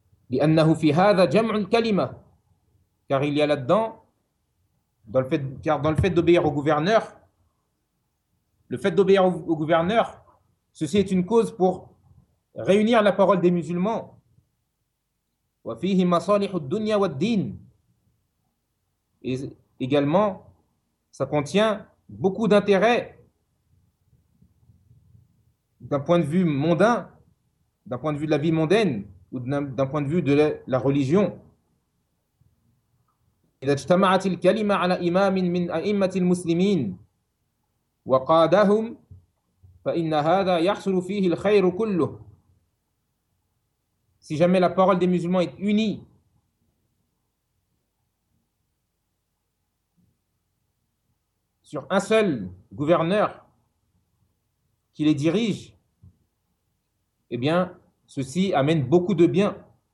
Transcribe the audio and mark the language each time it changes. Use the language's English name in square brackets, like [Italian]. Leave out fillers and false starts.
[Arabic] لأنه في هذا جمع الكلمة. [French] Car il y a là-dedans, dans le fait d'obéir au gouverneur, le fait d'obéir au gouverneur, ceci est une cause pour réunir la parole des musulmans. [Arabic] وفيه مصالح الدنيا والدين. [French] Et également, ça contient beaucoup d'intérêts d'un point de vue mondain, d'un point de vue de la vie mondaine ou d'un point de vue de la religion. [Arabic] إذا اجتمعت الكلمة على إمام من أئمة المسلمين وقادهم فإن هذا يحصل فيه الخير كله. [French] Si jamais la parole des musulmans est unie sur un seul gouverneur qui les dirige, eh bien, ceci amène beaucoup de bien.